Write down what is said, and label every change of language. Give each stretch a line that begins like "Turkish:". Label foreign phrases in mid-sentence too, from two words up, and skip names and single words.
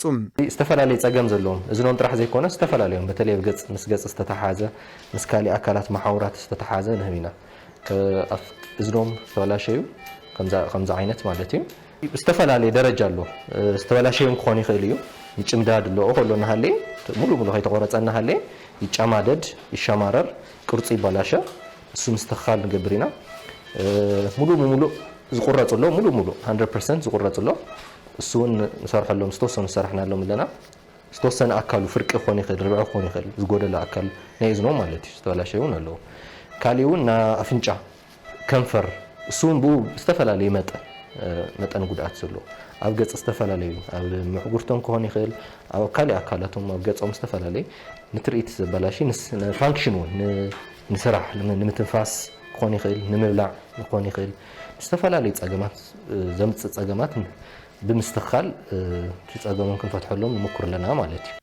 Tigrinya: ዝተፈላለዩ ጸገም ዘለዎም እዝኖም ጥራሕ ዘይኮነ ዝተፈላለዩ በተለይ ገጽ ምስ ገጽ ዝተተሓዘ ምስ ካሊ ኣካላት ማሕወራት ዝተተሓዘ ንህቢና እዝኖም ተበላሸዩ ከምዛ ዓይነት ማለት እዩ ዝተፈላለዩ ደረጃ ኣሎ ዝተበላሸዩ ክኾን ይኽእል እዩ ይጭምዳድ ኣሎ ከሎና ሃለ ሙሉ ከይተቆረጸና ሃለ ይጫማደድ ይሸማረር ቅርጹ ይበላሸ እሱ ምስተኻል ንገብርና ሙሉ ዝቁረጽሎ ሙሉ 100% ዝቁረጽሎ እሱን ንሰርሐሎም ዝተወሰኑ ሰርሕናሎም ኣለና ዝተወሰነ ኣካሉ ፍርቂ ክኾን ይኽእል ርብዒ ክኾን ይኽእል ዝጎደለ ኣካል ናይ እዝኖ ማለት እዩ ዝተበላሸዩ ኣለዎ ካሊኡ ና ኣፍንጫ ከንፈር እሱን ዝተፈላለዩ መጠን ጉድኣት ዘሎ ኣብ ገጽ ዝተፈላለዩ ኣብ ምዕጉርቶም ክኾን ይኽእል ኣብ ካሊ ኣካላቶም ኣብ ገጾም ዝተፈላለዩ ንትርኢት ዝበላሽ ንፋንክሽን እውን ንስራሕ ንምትንፋስ ክኾን ይኽእል ንምብላዕ ክኾን ይኽእል ዝተፈላለዩ ጸገማት ዘምጽእ ጸገማት ብምስትኻል ጸገሞም ክንፈትሐሎም ንሙክር ኣለና ማለት እዩ